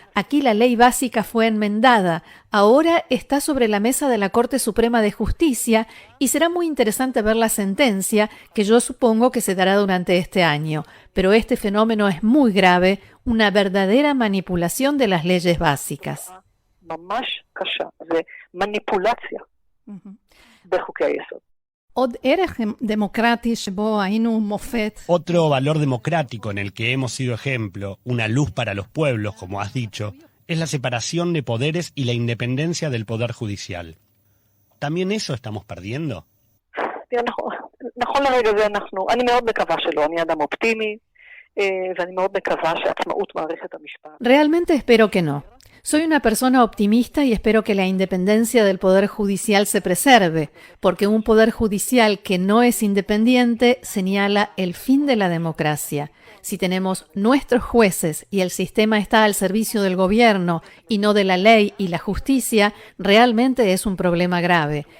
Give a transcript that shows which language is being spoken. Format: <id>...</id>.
<es>Aquí la ley básica fue enmendada. Ahora está sobre la mesa de la Corte Suprema de Justicia y será muy interesante ver la sentencia que yo supongo que se dará durante este año. Pero este fenómeno es muy grave, una verdadera manipulación de las leyes básicas.</es> <he>ממש קשה, זה מניפולציה בחוקי היסוד. עוד ערך דמוקרטי שבו היינו מופת.</he> <es>Otro valor democrático en el que hemos sido ejemplo, una luz para los pueblos, como has dicho, es la separación de poderes y la independencia del poder judicial. ¿También eso estamos perdiendo?</es> <he>נכון לרגע זה אני מאוד מקווה שלא, אני אדם אופטימי, ואני מאוד מקווה שעצמאות מערכת המשפט.</he> <es>Realmente espero que no. Soy una persona optimista y espero que la independencia del Poder Judicial se preserve, porque un Poder Judicial que no es independiente señala el fin de la democracia. Si tenemos nuestros jueces y el sistema está al servicio del gobierno y no de la ley y la justicia, realmente es un problema grave.</es>